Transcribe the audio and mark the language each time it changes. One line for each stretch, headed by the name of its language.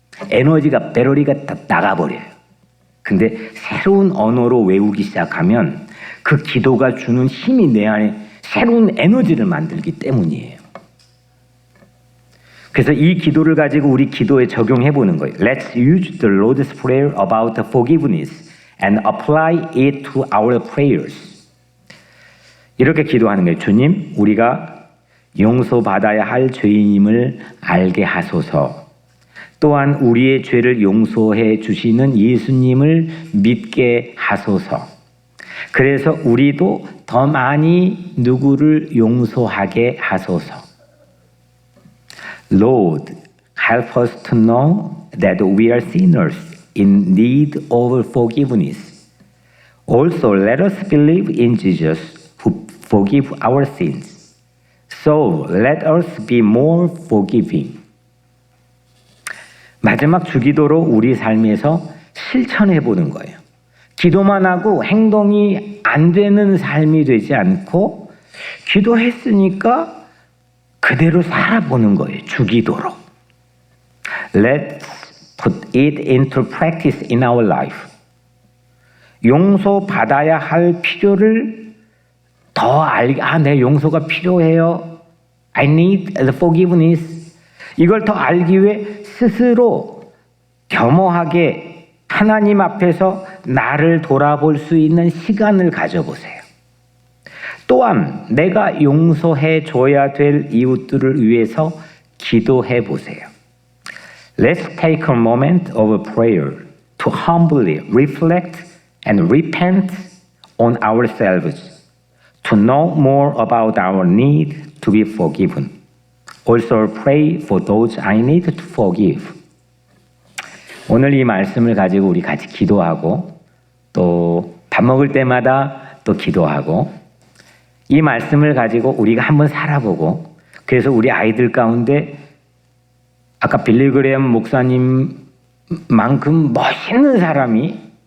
Korean: 에너지가, 배터리가 다 나가버려요. 근데 새로운 언어로 외우기 시작하면 그 기도가 주는 힘이 내 안에 새로운 에너지를 만들기 때문이에요. 그래서 이 기도를 가지고 우리 기도에 적용해 보는 거예요.
English: Let's use the Lord's Prayer about forgiveness and apply it to our prayers.
Korean: 이렇게 기도하는 거예요. 주님, 우리가 용서받아야 할 죄인임을 알게 하소서. 또한 우리의 죄를 용서해 주시는 예수님을 믿게 하소서. 그래서 우리도 더 많이 누구를 용서하게 하소서.
English: Lord, help us to know that we are sinners in need of forgiveness. Also, let us believe in Jesus who forgive our sins. So, let us be more forgiving.
Korean: 마지막 주기도로 우리 삶에서 실천해 보는 거예요. 기도만 하고 행동이 안 되는 삶이 되지 않고 기도했으니까 그대로 살아보는 거예요. 주기도로.
English: Let's put it into practice in our life.
Korean: 용서받아야 할 필요를 더 내 용서가 필요해요.
English: I need the forgiveness.
Korean: 이걸 더 알기 위해 스스로 겸허하게 하나님 앞에서 나를 돌아볼 수 있는 시간을 가져보세요. 또한 내가 용서해 줘야 될 이웃들을 위해서 기도해 보세요.
English: Let's take a moment of prayer to humbly reflect and repent on ourselves, to know more about our need to be forgiven. Also pray for those I need to forgive.
Korean: 오늘 이 말씀을 가지고 우리 같이 기도하고 또 밥 먹을 때마다 또 기도하고 이 말씀을 가지고 우리가 한번 살아보고 그래서 우리 아이들 가운데 아까 빌리그레엄 목사님만큼 멋있는 사람이